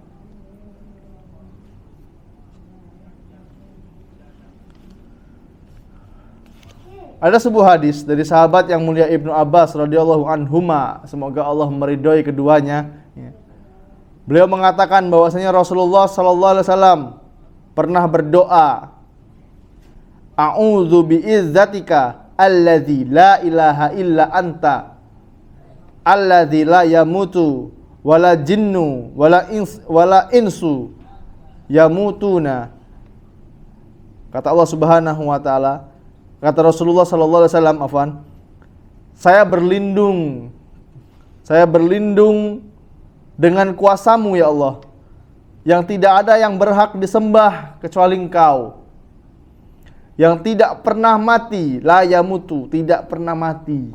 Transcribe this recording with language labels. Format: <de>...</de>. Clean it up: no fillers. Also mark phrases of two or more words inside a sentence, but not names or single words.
<id>Ada sebuah hadis dari sahabat yang mulia Ibnu Abbas</id> <ar>رضي الله عنهما,</ar> <id>semoga Allah meridhoi keduanya. Beliau mengatakan bahwasanya Rasulullah</id> <ar>صلى الله عليه وسلم</ar> <id>pernah berdoa,</id> <ar>"أعوذ بعزتك الذي لا إله إلا أنت الذي لا يموت ولا الجن ولا الإنس يموتون."</ar> <id>Kata Allah</id> <ar>سبحانه وتعالى,</ar> <id>kata Rasulullah</id> <ar>صلى الله عليه وسلم,</ar> <id>saya berlindung dengan kuasamu ya Allah, yang tidak ada yang berhak disembah kecuali Engkau, yang tidak pernah mati,</id> <ar>لا يموت,</ar> <id>tidak pernah mati.</id>